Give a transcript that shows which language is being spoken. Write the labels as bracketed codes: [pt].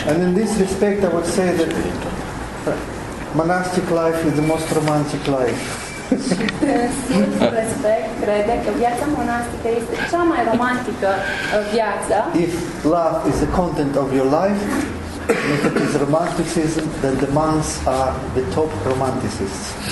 [en] And in this respect, I would say that monastic life is the most romantic life. [ro] Dânsul respect crede că viața monastică este cea mai romantică viață. [en] If love is the content of your life, if it is romanticism, then the monks are the top romanticists.